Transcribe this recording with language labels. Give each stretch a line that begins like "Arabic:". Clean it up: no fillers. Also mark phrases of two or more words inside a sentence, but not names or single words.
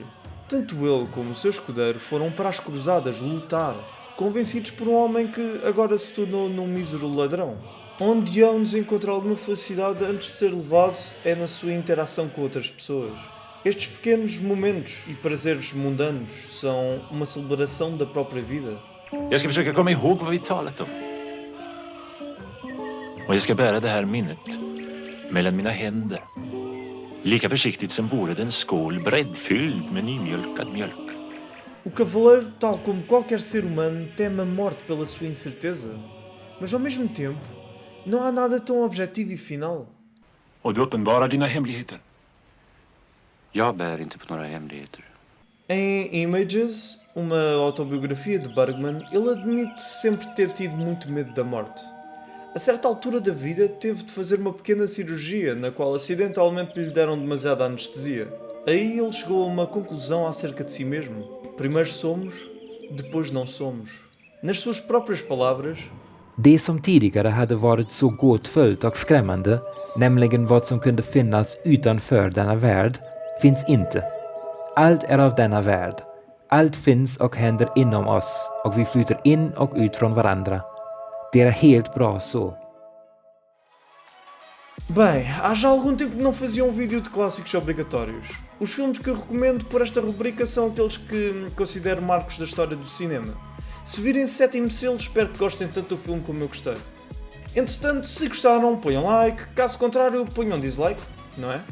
Portuguese: Tanto ele como o seu escudeiro foram para as cruzadas lutar, convencidos por um homem que agora se tornou num mísero ladrão. Onde Jones encontra alguma felicidade antes de ser levado é na sua interação com outras pessoas. Estes pequenos momentos e prazeres mundanos são uma celebração da própria vida.
Swedish: Jag ska försöka komma ihåg vad vi talat om. Och jag ska bära det här minnet mellan mina händer. Lika försiktigt som vore det en skål breddfylld med nymjölkad mjölk.
Portuguese: O cavaleiro, tal como qualquer ser humano, teme a morte pela sua incerteza. Mas ao mesmo tempo, não há nada tão objetivo e final.
Swedish: Och du uppenbarar dina hemligheter. Jag bär inte på några hemligheter.
Portuguese: Em Images, uma autobiografia de Bergman, ele admite sempre ter tido muito medo da morte. A certa altura da vida teve de fazer uma pequena cirurgia na qual acidentalmente lhe deram demasiada anestesia. Aí ele chegou a uma conclusão acerca de si mesmo. Primeiro somos, depois não somos. Nas suas próprias palavras,
Swedish: det som tidigare hade varit så gåtfullt och skrämmande, nämligen vad som kunde finnas utanför denna värld, finns inte. Allt är av denna värld. Allt finns och händer inom oss och vi flyter in och ut från varandra. Det är helt bra så.
Portuguese: Bem, há já algum tempo que não fazia um vídeo de clássicos obrigatórios. Os filmes que eu recomendo por esta rubrica são aqueles que considero marcos da história do cinema. Se virem Sétimo Selo, espero que gostem tanto do filme como eu gostei. Entretanto, se gostaram, ponham like, caso contrário, ponham dislike, não é?